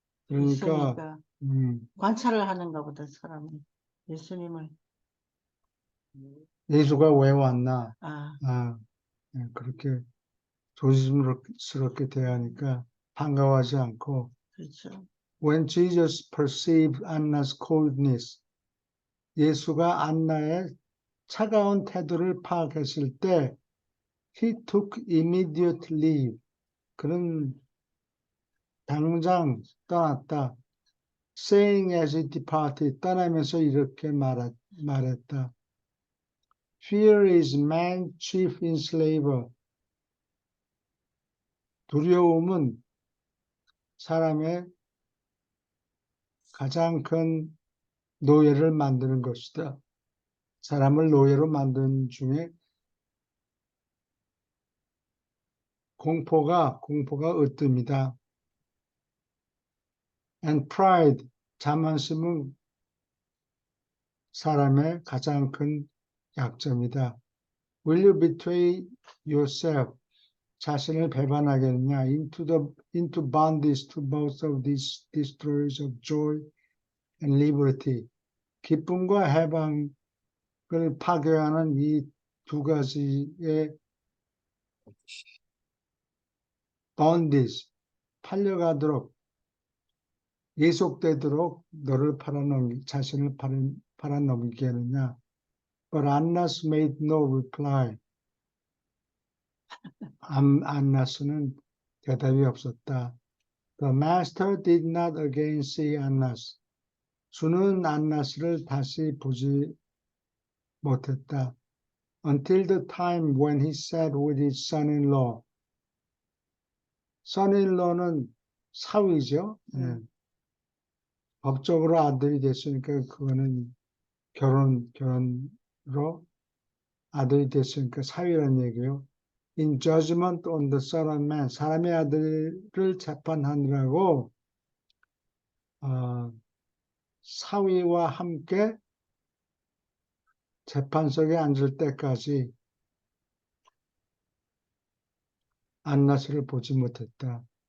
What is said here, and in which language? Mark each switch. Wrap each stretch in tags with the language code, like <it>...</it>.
<ko>있으니까 관찰을 하는가 보다. 사람은 예수님을. 예수가 왜 왔나? 그렇게 조심스럽게 대하니까 반가워하지 않고. 그렇죠.</ko> <en>When Jesus perceived Anna's coldness,</en> <ko>예수가 안나의 차가운 태도를 파악했을 때,</ko> <en>he took immediate leave.</en> <ko>그는 당장 떠났다.</ko> <en>Saying as he departed,</en> <ko>떠나면서 이렇게 말했다.</ko> <en>Fear is man's chief enslaver.</en> <ko>두려움은 사람의 가장 큰 노예를 만드는 것이다. 사람을 노예로 만드는 중에 공포가 으뜸이다.</ko> <en>And pride,</en> <ko>자만심은 사람의 가장 큰 약점이다.</ko> <en>Will you betray yourself?</en> <ko>자신을 배반하겠느냐?</ko> <en>Into bondage to both of these destroyers of joy and liberty.</en> <ko>기쁨과 해방을 파괴하는 이 두 가지의 bondage, 팔려가도록, 예속되도록 너를 자신을 팔아넘기게 하느냐?</ko> <en>But Annas made no reply.</en> <ko>안나스는 대답이 없었다.</ko> <en>The master did not again see Annas.</en> <ko>주는 안나스를 다시 보지 못했다.</ko> <en>Until the time when he sat with his son-in-law.</en> <ko>son-in-law는 사위죠. 법적으로 아들이 됐으니까 그거는 결혼으로 아들이 됐으니까 사위라는 얘기예요.</ko> <en>In judgment on the son of man,</en> <ko>사람의 아들을 재판하느라고 사위와 함께 재판석에 앉을 때까지 안나스를 보지 못했다.</ko>